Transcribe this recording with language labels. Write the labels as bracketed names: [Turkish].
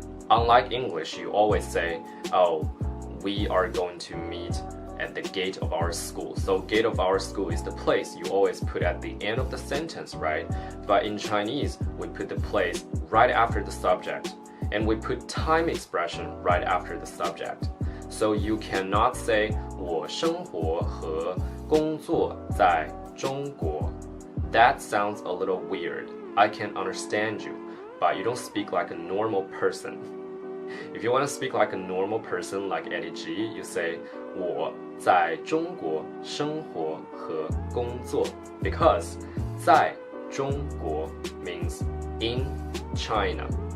[English] Unlike English, you always say, oh, we are going to meet at the gate of our school. So gate of our school is the place you always put at the end of the sentence, right? But in Chinese, we put the place right after the subject. And we put time expression right after the subject. So you cannot say [Chinese] 我生活和工作在中国. [English] That sounds a little weird. I can understand you, but you don't speak like a normal person. If you want to speak like a normal person like Eddie G, you say [Chinese] 我在中国生活和工作. [English] Because [Chinese] 在中国 [English] means in China.